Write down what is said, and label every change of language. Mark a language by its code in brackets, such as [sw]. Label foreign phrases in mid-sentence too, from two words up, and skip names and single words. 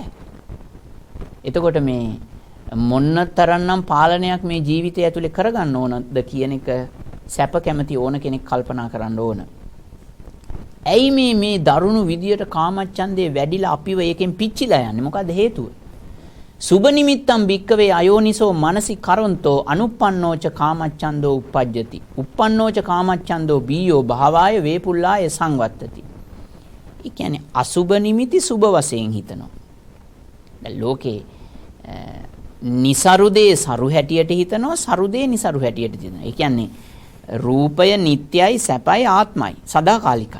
[si] එතකොට මේ මොන්න තරම්නම් පාලනයක් මේ ජීවිතය ඇතුලේ කරගන්න ඕනද කියන එක සැප කැමති ඕන කෙනෙක් කල්පනා කරන්න ඕන. ඇයි මේ දරුණු විදියට කාමච්ඡන්දේ වැඩිලා අපිව ඒකෙන් පිච්චිලා යන්නේ? මොකද්ද හේතුව? [pi] සුබ නිමිත්තම් භික්කවේ අයෝනිසෝ මනසි කරොන්තෝ අනුප්පන්නෝච කාමච්ඡන්தோ uppajjati. uppannෝච කාමච්ඡන්தோ බීයෝ භාවාය වේපුල්ලාය සංවත්තති. [si] ඒ කියන්නේ අසුබ නිමිති සුබ වශයෙන් හිතනවා. දැන් ලෝකේ නිසරුදේ සරු හැටියට හිතනවා, සරුදේ නිසරු හැටියට හිතනවා. ඒ කියන්නේ රූපය නිට්ටයයි සැපයි ආත්මයි සදාකාලිකයි.